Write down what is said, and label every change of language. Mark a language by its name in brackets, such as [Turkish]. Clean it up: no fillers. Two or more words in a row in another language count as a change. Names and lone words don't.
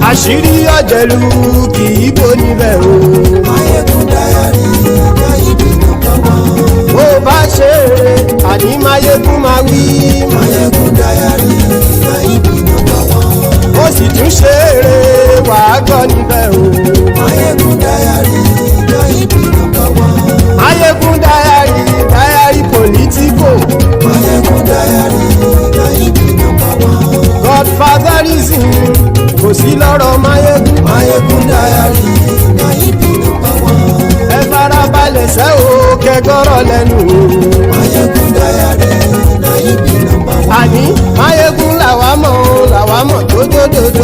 [Yoruba] àṣírí ọ̀jẹ̀lú kì í bò níbẹ̀ o. MaiyegunDiary Nayibi [English] number one. [Yoruba] bó bá ṣe eré àní Mayegun máa wí. MaiyegunDiary Nayibi [English] number one. [Yoruba] ó sì tún ṣe eré wàá gbọ́ níbẹ̀ o. MaiyegunDiary Nayibi [English] number one. [Yoruba] MaiyegunDiary Diary Politico. MaiyegunDiary Nayibi [English] number one. [Yoruba] Godfatherism kò sí lọ́rọ̀ Mayegun. MaiyegunDiary Nayibi [English] number one. [Yoruba] ẹ farabalẹ̀ sẹ́ o kẹgọ́rọ̀ lẹ́nu o. MaiyegunDiary Nayibi [English] number one. [Yoruba] àní Mayegun làwa mọ̀ dódódódó.